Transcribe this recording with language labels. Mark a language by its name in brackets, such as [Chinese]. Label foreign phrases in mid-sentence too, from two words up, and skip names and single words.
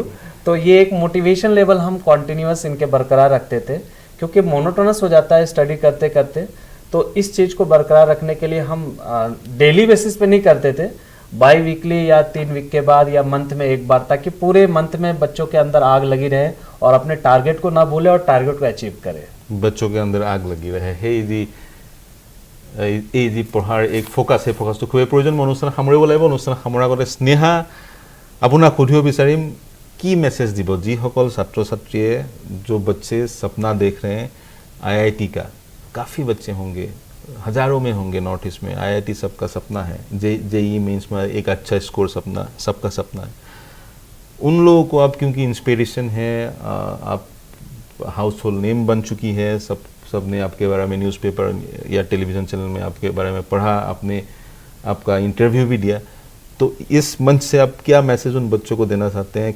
[Hindi] तो ये एक [English] motivation level [Hindi] हम कॉन्टिन्यूस इनके बरकरार रखते थे, क्योंकि मोनोटोनस हो जाता है स्टडी करते करते। तो इस चीज़ को बरकरार रखने के लिए हम [English] daily basis [Hindi] पे नहीं करते थे, [English] bi weekly [Hindi] या 3 वीक के बाद या मंथ में एक बार, ताकि पूरे मंथ में बच्चों के अंदर आग लगी रहे और अपने टारगेट को ना भूले और टारगेट को अचीव करे। बच्चों के अंदर आग लगी रहे। [Assamese] এই যি পঢ়াৰ এক ফোকাছ, সেই ফোকাছটো খুবেই প্ৰয়োজন। মই অনুষ্ঠান সামৰিব লাগিব। অনুষ্ঠান সামৰাৰ আগতে স্নেহা, আপোনাক সুধিব বিচাৰিম, কি মেছেজ দিব যিসকল ছাত্ৰ ছাত্ৰীয়ে, [Hindi] जो बच्चे सपना देख रहे हैं IIT का, काफ़ी बच्चे होंगे, हज़ारों में होंगे नॉर्थ ईस्ट में, IIT सबका सपना है, जेईई मेंस में एक अच्छा स्कोर सबका सपना है। उन लोगों को आप, क्योंकि इंस्पिरेशन है, आप [English] household name [Hindi] बन चुकी है, सब ने आपके बारे में न्यूज़पेपर या [English] television channel [Hindi] में आपके बारे में पढ़ा, आपने आपका इंटरव्यू भी दिया, तो इस मंच से आप क्या मैसेज उन बच्चों को देना चाहते हैं?